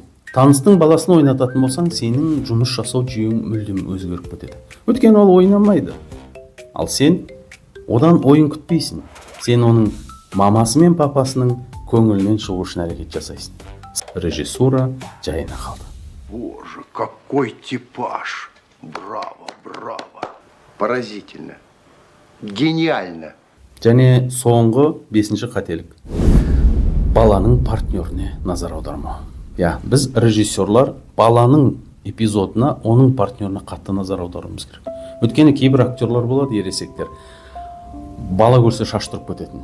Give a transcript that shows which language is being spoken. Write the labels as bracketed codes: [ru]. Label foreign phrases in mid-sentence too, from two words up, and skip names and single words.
[kk] Таныстың баласын ойнататын болсаң, сенің жұмыс жасау жүйең мүлдем өзгеріп кетеді. Өйткені ол ойнамайды. Ал сен одан ойын күтпейсің. Сен оның мамасы мен папасының көңілінен шығу үшін әрекет жасайсың. Режиссура жайына қалды. [ru] Боже, какой типаж! Браво, браво! Поразительно. Гениально. [kk] Және соңғы 5-ші қателік. Баланың партнеріне назар аудармау. Біз режиссерлар баланың эпизодына, оның партнеріне қатты назар аударуымыз керек. Өйткені кейбір актерлар болады, ересектер. Бала көрсе шаштырып кететін.